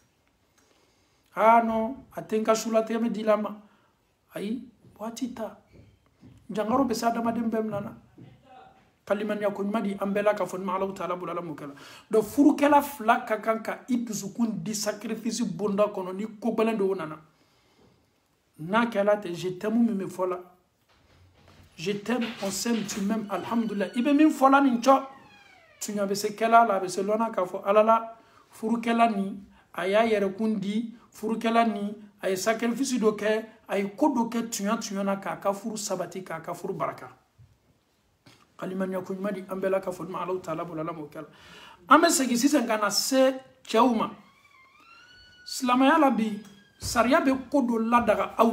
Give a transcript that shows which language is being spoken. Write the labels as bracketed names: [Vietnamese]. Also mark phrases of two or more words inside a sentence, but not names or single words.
[Bambara] ah non a tɛ n ka sulatigɛ bɛ di la ma ayi waati ta jangaro bɛ se adamaden bɛɛ mina na kalimaniya ko ɲuman di an bɛɛ la k'a fɔ ni ma Alahu Taala bolo Ala m'o kɛ la donc furukɛla fila ka kan ka i dusukun di sacrifice bonda kɔnɔ ni ko gɛlɛn dɔw nana n'a kɛla ten [French] je t'aime [Bambara] min bɛ fɔ la [French] je t'aime on s'aime tu m'aimes [Bambara] alhamdulillah i bɛ min fɔ la nin cɔ tuɲa bɛ se kɛla la a bɛ se lɔnna k'a fɔ Ala la furukɛla nin a y'a yɛrɛkun di furukɛla nin a ye sacrifice dɔ kɛ a ye ko dɔ kɛ tuɲa na k'a ka furu sabati k'a ka furu baraka kalimaniya ko ɲuman di an bɛɛ la k'a fɔ ni ma Alahu Taala bolo Ala m'o kɛ la an bɛ segin sisan ka na se cɛw ma silamɛya la bi sariya bɛ ko dɔ ladaga aw